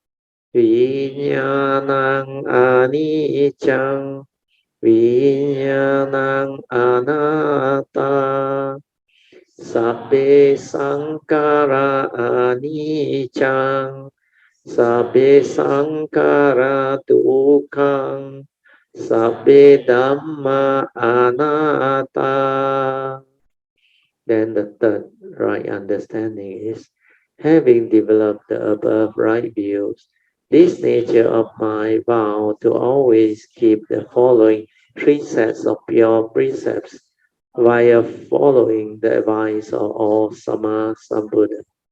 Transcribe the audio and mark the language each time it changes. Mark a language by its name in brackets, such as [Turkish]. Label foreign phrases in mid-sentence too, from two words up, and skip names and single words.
[Pali] Vinyanang anicang, Vinyanang anatta, Sabbe sankara anicang, Sabbe sankara dukkhaṃ, Sabbe dhamma anatta. [English] Then the third right understanding is, having developed the above right views, this nature of mind vow to always keep the following three sets of pure precepts via following the advice of all Sama Sambuddha.